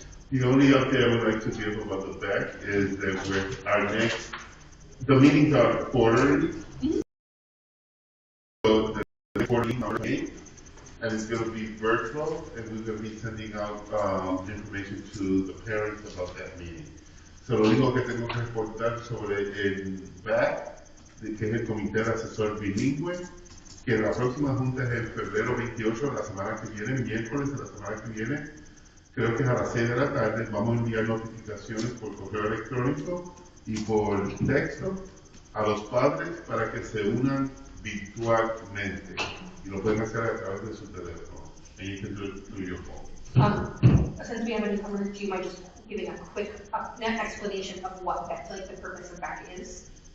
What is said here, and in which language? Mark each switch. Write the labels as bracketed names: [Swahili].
[English] The only update I would like to give about the back is that the meetings are quarterly. So the quarterly number 8, and it's going to be virtual, and we're going to be sending out information to the parents about that meeting. [Spanish] So lo único que tengo que reportar sobre el BAC, que es el Comité de Asesor Bilingüe, que la próxima junta es en febrero 28, de la semana que viene, miércoles de la semana que viene, creo que es a las 6 de la tarde. Vamos a enviar notificaciones por correo electrónico y por texto a los padres para que se unan virtualmente, y lo pueden hacer a través de su teléfono. [English] And you can do it through your phone. Since we have a newcomer, do you mind just giving a quick explanation of what BAC, like the purpose of BAC is?